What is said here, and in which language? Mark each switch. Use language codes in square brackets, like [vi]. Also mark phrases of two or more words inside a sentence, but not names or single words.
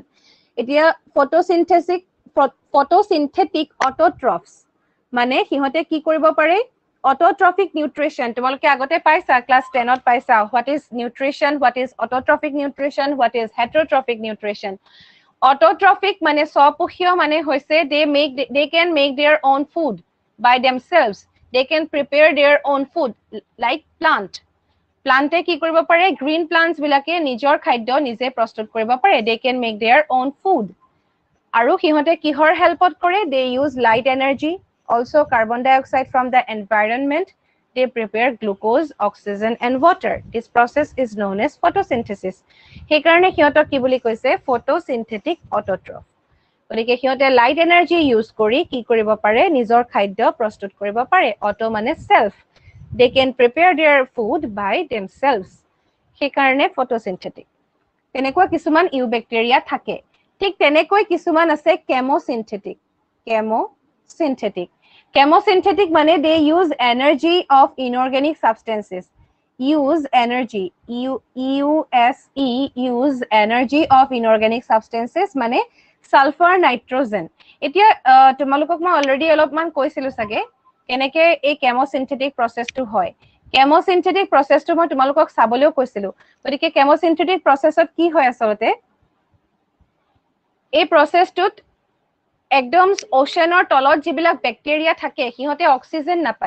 [as] এতিয়া [en] photosynthetic autotrophs, [as] মানে সিহঁতে কি কৰিব পাৰে? [en] autotrophic nutrition [as] তোমালোকে আগতে পাইছা, ক্লাছ 10ত পাইছা, [en] what is nutrition, what is autotrophic nutrition, what is heterotrophic nutrition. [as] অটোট্ৰফিক মানে স্বপোষীয়, মানে হৈছে [en] they can make their own food by themselves, they can prepare their own food like [as] প্লান্টে কি কৰিব পাৰে? [en] green plants [as] বিলাকে নিজৰ খাদ্য নিজে প্ৰস্তুত কৰিব পাৰে, [en] they can make their own food। [as] আৰু সিহঁতে কিহৰ হেল্পত কৰে? [en] they use light energy, also carbon dioxide from the environment, they prepare glucose, oxygen and water. This process is known as photosynthesis. [as] সেইকাৰণে সিহঁতক কি বুলি কৈছে? [en] photosynthetic autotroph. [as] গতিকে সিহঁতে [en] light energy use [as] কৰি কি কৰিব পাৰে? নিজৰ খাদ্য প্ৰস্তুত কৰিব পাৰে। অটো মানে সেলফ, [en] they can prepare their food by themselves, [as] সেইকাৰণে ফটোচিনথেটিক। তেনেকুৱা কিছুমান ইউবেক্টেৰিয়া থাকে। ঠিক তেনেকৈ কিছুমান আছে কেমোসিনথেটিক মানে [en] they use energy of inorganic substances, use energy use energy of inorganic substances [as] মানে সালফাৰ, নাইট্ৰজেন। এতিয়া তোমালোকক মই অলৰেডি অলপমান কৈছিলো চাগে কেনেকে এই কেমোসিনথেটিক প্ৰসেসটো হয়। কেমোসিনথেটিক প্ৰসেসটো মই তোমালোকক চাবলৈও কৈছিলো। গতিকে কেমোসিনথেটিক প্ৰসেসত কি হয় আচলতে? এই প্ৰসেসটোত একদম ওশানৰ তলত যিবিলাক বেক্টেৰিয়া থাকে সিহঁতে অক্সিজেন নাপায়।